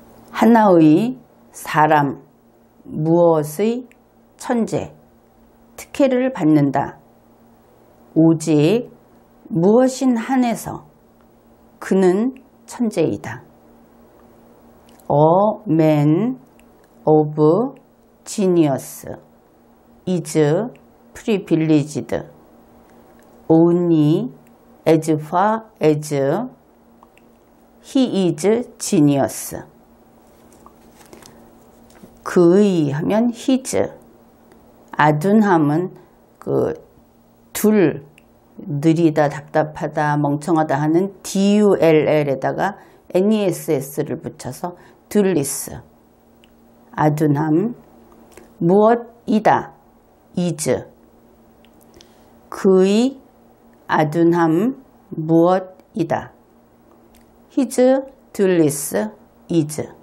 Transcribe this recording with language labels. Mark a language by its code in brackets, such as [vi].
[ko] 하나의 사람, 무엇의 천재, 특혜를 받는다. 오직 무엇인 한해서 그는 천재이다. [en] A man of genius is privileged only as far as he is genius. [ko] 그의 하면 [en] his, [ko] 아둔함은 둘, 느리다, 답답하다, 멍청하다 하는 dull에다가 ness를 붙여서 둘리스, 아둔함, 무엇이다, [en] is, [ko] 그의 아둔함 무엇이다, [en] his 둘리스 is.